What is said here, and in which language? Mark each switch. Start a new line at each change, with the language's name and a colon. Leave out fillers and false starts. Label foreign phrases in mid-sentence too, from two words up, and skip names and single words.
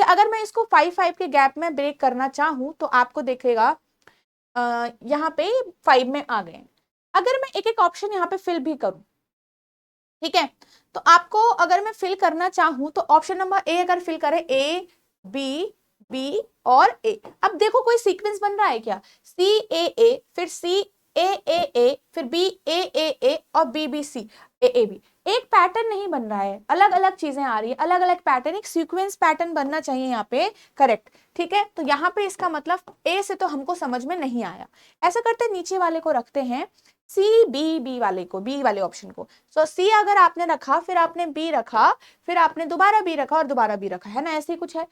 Hindi: अगर मैं इसको 5 के गैप में ब्रेक करना चाहूँ तो आपको देखेगा यहाँ पे 5 में आ गए। अगर मैं एक एक ऑप्शन यहाँ पे फिल भी करूं, ठीक है, तो आपको अगर मैं फिल करना चाहूं तो
English: option number
Hindi: ए अगर फिल करें, A B B और A, अब देखो कोई सीक्वेंस बन रहा है क्या, C A A फिर C A A A फिर B A A A और B B C A A B, एक पैटर्न नहीं बन रहा है, अलग अलग चीजें आ रही है, अलग अलग पैटर्न, एक
English: sequence pattern
Hindi: बनना चाहिए यहाँ पे, करेक्ट, ठीक है। तो यहाँ पे इसका मतलब ए से तो हमको समझ में नहीं आया। ऐसा करते नीचे वाले को रखते हैं, सी बी बी वाले को, बी वाले ऑप्शन को। सो सी अगर आपने रखा, फिर आपने बी रखा, फिर आपने दोबारा बी रखा और दोबारा बी रखा, है ना, ऐसे ही कुछ है।